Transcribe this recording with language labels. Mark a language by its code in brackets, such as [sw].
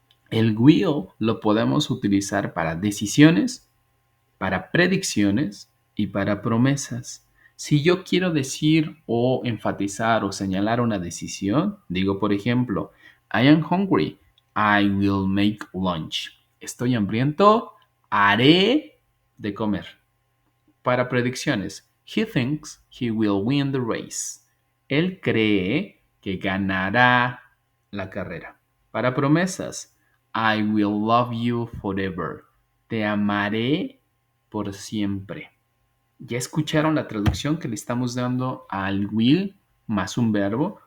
[es] El will lo podemos utilizar para decisiones, para predicciones y para promesas. Si yo quiero decir o enfatizar o señalar una decisión, digo por ejemplo, [en] I am hungry, I will make lunch. [es] Estoy hambriento, haré de comer. Para predicciones, [en] he thinks he will win the race. [es] Él cree que ganará la carrera. Para promesas, [en] I will love you forever. [es] Te amaré por siempre. ¿Ya escucharon la traducción que le estamos dando al will más un verbo?